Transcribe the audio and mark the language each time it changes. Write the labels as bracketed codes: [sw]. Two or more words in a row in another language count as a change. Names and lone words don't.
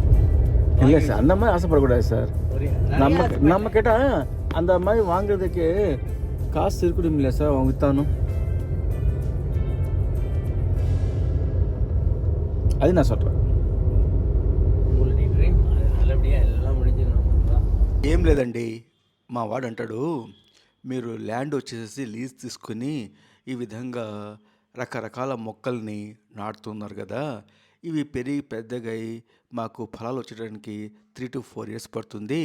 [ta] இல்லை சார், அந்த மாதிரி ஆசைப்படக்கூடாது சார். நம்ம கேட்டால் அந்த மாதிரி வாங்குறதுக்கு காசு இருக்கணும் இல்லையா சார், அவங்க வித்தானும். அது நான் சொல்கிறேன். நல்லபடியாக ఎல்லாம் முடிஞ்சிடும். [te] ఏం లేదండి, మా వాడు అంటాడు, మీరు ల్యాండ్ వచ్చేసి లీజ్ తీసుకుని ఈ విధంగా రకరకాల మొక్కల్ని నాటుతున్నారు కదా, ఇవి పెరిగి పెద్దగా మాకు ఫలాలు వచ్చేయడానికి [en] 3 to 4 years [te] పడుతుంది.